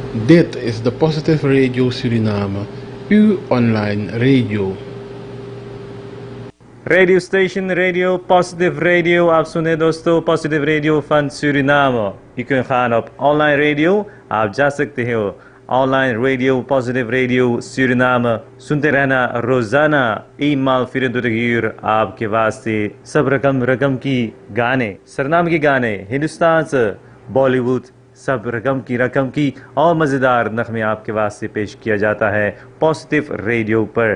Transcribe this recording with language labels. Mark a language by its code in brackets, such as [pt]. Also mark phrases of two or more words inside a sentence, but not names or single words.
[nl] Dit is de Positive Radio Suriname, uw online radio. Radio Station Radio, Positive Radio, [hns] आप सुने दोस्तों Positive Radio van Suriname. [nl] Je kunt gaan op online radio, [hns] आप जा सकते हो [nl] online radio, [hns] Positive Radio Suriname. सुनते रहना रोजाना ईमाल 24 uur आपके वास्ते सब रकम की गाने, सरनामे के गाने, हिंदुस्तान से बॉलीवुड, सब रकम की और मज़ेदार नग़मे आपके वास्ते पेश किया जाता है पॉजिटिव रेडियो पर.